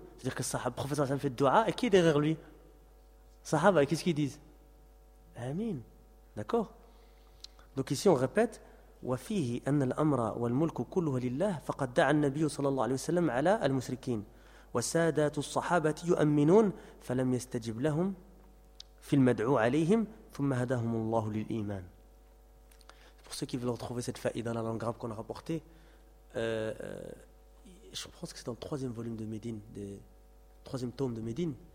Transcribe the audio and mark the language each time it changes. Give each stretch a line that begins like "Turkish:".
French: C'est-à-dire que le prophète a fait du'a et qui est derrière lui? Sahaba, qu'est-ce qu'ils disent? Amin. D'accord? Donc ici, on répète
Arabic: وفيه أن الأمر والملك كله لله فقد دعا النبي صلى الله عليه وسلم على المشركين وسادات الصحابة يؤمنون فلم يستجب لهم في المدعو عليهم ثم هداهم الله للإيمان.
French: Pour ceux qui veulent retrouver cette faïda dans la langue arabe qu'on a rapporté, je pense que c'est dans le troisième volume de Médine, le troisième tome de Médine.